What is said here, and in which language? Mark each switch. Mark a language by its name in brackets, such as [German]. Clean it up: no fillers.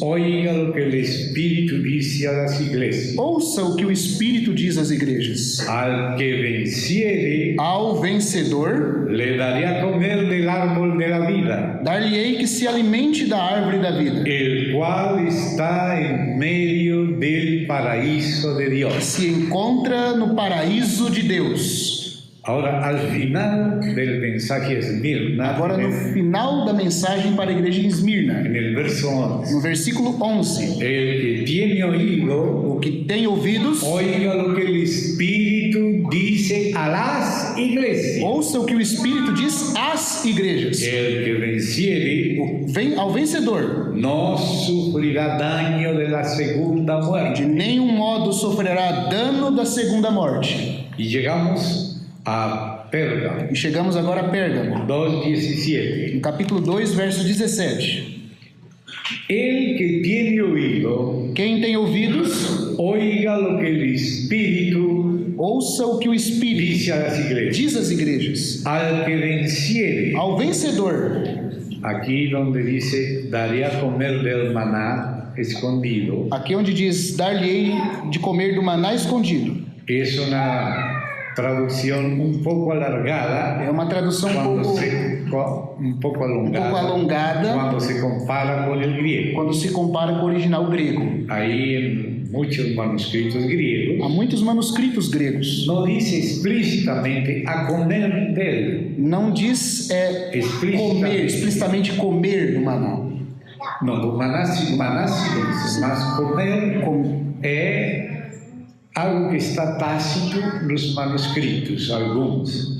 [Spanish] oiga lo que el Espíritu dice a las iglesias. [Portuguese] ouça o que o Espírito diz às igrejas. [Spanish] Al que venciere, [Portuguese] Ao vencedor, [Spanish] le daré a comer del árbol de la vida, [Portuguese] dar-lhe-ei que se alimente da árvore da vida, [Spanish] el cual está en medio del paraíso de Dios. [Portuguese] se encontra no paraíso de Deus. [Spanish] Ahora, al final del mensaje a Esmirna, [Portuguese] Agora no final da mensagem para a igreja em Esmirna, [Spanish] en el verso 11, [Portuguese] no versículo 11: [Spanish] el que tiene oído, [Portuguese] O que tem ouvidos, [Spanish] oiga lo que el Espíritu dice a las iglesias. [Portuguese] ouça o que o Espírito diz às igrejas. [Spanish] El que venciere [Portuguese] Ao vencedor, [Spanish] no sufrirá daño de la segunda [Portuguese] de [Spanish] muerte. [Portuguese] nenhum modo sofrerá dano da segunda morte. [Spanish] Y llegamos a Pérgamo, [Portuguese] E chegamos agora a Pérgamo, [Spanish] 2:17. [Portuguese] no capítulo 2, verso 17. [Spanish] El que tiene oído, [Portuguese] Quem tem ouvidos, [Spanish] oiga lo que el Espíritu [Portuguese] ouça o que o Espírito [Spanish] dice a las iglesias. [Portuguese] diz às igrejas. [Spanish] Al que venciere, [Portuguese] Ao vencedor, [Spanish] aquí donde dice, daré a comer del maná escondido, [Portuguese] aqui onde diz dar-lhe-ei de comer do maná escondido, [Spanish] es una traducción un poco alargada, [Portuguese] é uma tradução [Spanish] un poco [Portuguese] alongada [Spanish] cuando se compara con el griego. [Portuguese] quando se compara com o original grego. [Spanish] Aí en muchos manuscritos griegos [Portuguese] Há muitos manuscritos gregos. [Spanish] no dice explícitamente a comer dele. [Portuguese] Não diz comer, explicitamente comer do maná. No, do maná [Spanish] sí lo dice, [Portuguese] mas comer é algo que está tácito nos manuscritos, alguns,